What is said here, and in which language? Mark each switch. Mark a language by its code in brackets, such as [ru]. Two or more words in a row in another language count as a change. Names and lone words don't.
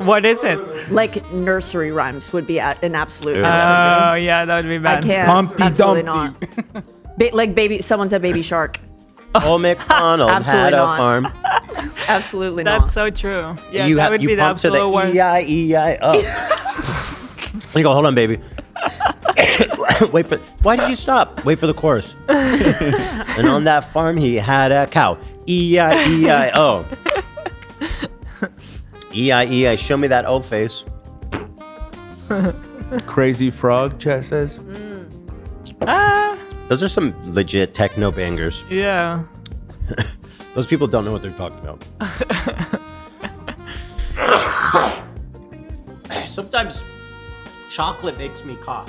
[en] What is it? Like nursery rhymes would be an absolute. Ew. no for Oh me. yeah, that would be I bad. can't. Humpty Absolutely Dumpty. not. Like baby, someone said Baby Shark. Old MacDonald had Absolutely a not. farm. Absolutely That's not. so true. Yeah, you that would be the pump to the absolute worst. E-I-E-I-O. You go, hold on, baby. Why did you stop? Wait for the chorus. And on that farm, he had a cow. E-I-E-I-O. E-I-E-I, show me that O face. Crazy Frog, Chat says. Ah, Those are some legit techno bangers. yeah. Those people don't know what they're talking about. Sometimes chocolate makes me cough.